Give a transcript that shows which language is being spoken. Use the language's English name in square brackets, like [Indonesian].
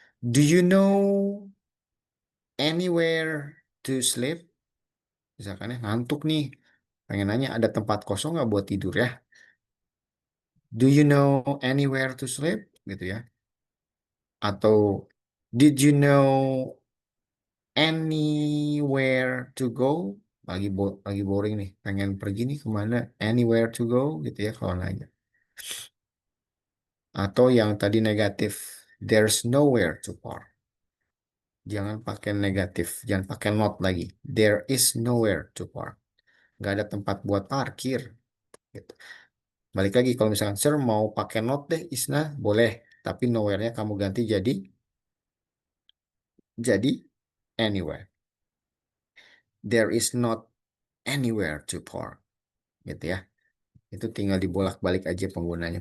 [English] Do you know anywhere to sleep? [Indonesian] Misalkan ya ngantuk nih, pengen nanya ada tempat kosong nggak buat tidur ya? [English] Do you know anywhere to sleep? [Indonesian] Gitu ya. Atau [English] did you know anywhere to go? [Indonesian] Lagi boring nih, pengen pergi nih kemana? [English] Anywhere to go [Indonesian] gitu ya kalau nanya. Atau yang tadi negatif, [English] there's nowhere to park. [Indonesian] Jangan pakai negatif, jangan pakai not lagi. [English] There is nowhere to park. [Indonesian] Nggak ada tempat buat parkir. Gitu. Balik lagi kalau misalkan sir mau pakai not deh Isna, boleh. Tapi nowhere-nya kamu ganti jadi anywhere. [English] There is not anywhere to park. [Indonesian] Gitu ya. Itu tinggal dibolak-balik aja penggunanya.